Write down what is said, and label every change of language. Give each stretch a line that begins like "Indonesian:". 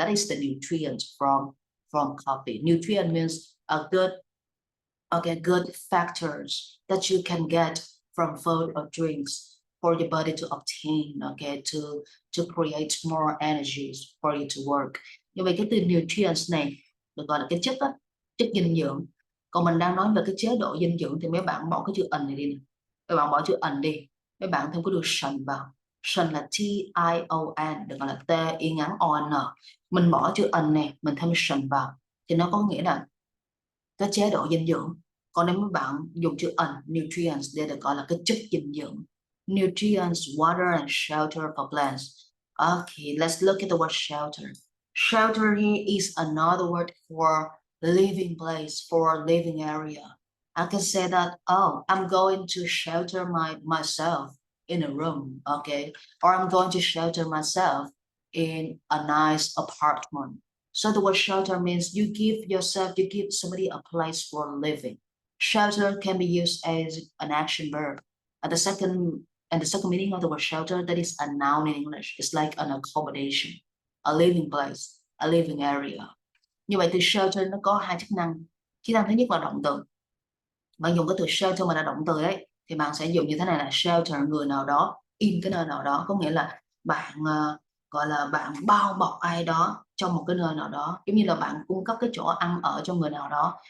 English: That is the nutrients from coffee. Nutrient means a good factors that you can get from food or drinks for your body to obtain, okay, to create more energies for you to work.
Vietnamese: Như vậy cái từ nutrients này được gọi là cái chất á, chất dinh dưỡng. Còn mình đang nói về cái chế độ dinh dưỡng thì mấy bạn bỏ cái chữ ẩn này đi. Mấy bạn bỏ chữ ẩn đi. Mấy bạn thêm cái từ sần vào. Sần là T-I-O-N, được gọi là T y ngắn O-N. Mình bỏ chữ ẩn này, mình thêm sần vào thì nó có nghĩa là cái chế độ dinh dưỡng. Còn nếu mấy bạn dùng chữ nutrients để được gọi là cái chất dinh dưỡng.
English: Nutrients, water and shelter for plants. Okay, let's look at the word shelter. Shelter here is another word for living place, for living area. I can say that, oh, I'm going to shelter myself in a room, okay? Or I'm going to shelter myself in a nice apartment. So the word shelter means you give somebody a place for living. Shelter can be used as an action verb. And the second meaning of the word shelter, that is a noun in English. It's like an accommodation. a living place, a living area.
Vietnamese: Như vậy từ shelter nó có hai chức năng. Chức năng thứ nhất là động từ. Bạn dùng cái từ shelter mà là động từ ấy thì bạn sẽ dùng như thế này là shelter người nào đó in cái nơi nào đó, có nghĩa là bạn gọi là bạn bao bọc ai đó trong một cái nơi nào đó, giống như là bạn cung cấp cái chỗ ăn ở cho người nào đó.